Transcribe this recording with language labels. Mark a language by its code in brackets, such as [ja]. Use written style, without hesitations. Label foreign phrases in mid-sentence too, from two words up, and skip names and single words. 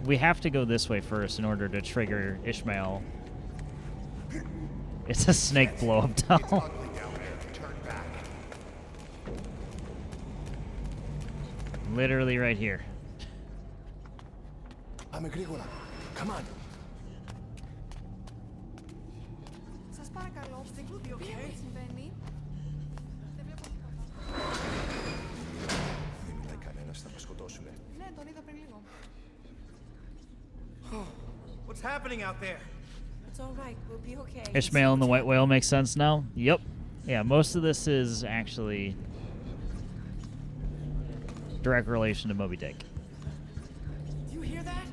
[en] We have to go this way first in order to trigger Ishmael. It's a snake blow-up doll. Literally right here. I'm a Grigora. Come on. [el] Σας παρακαλώ, τι συμβαίνει? Δεν βλέπω τίποτα. Δεν μιλάει κανένας, θα μας σκοτώσουνε. Ναι, τον είδα πριν λίγο. [en] What's happening out there? It's all right, we'll be okay. Ishmael and the white whale makes sense now? Yep. Yeah, most of this is actually direct relation to Moby Dick. Do you hear that?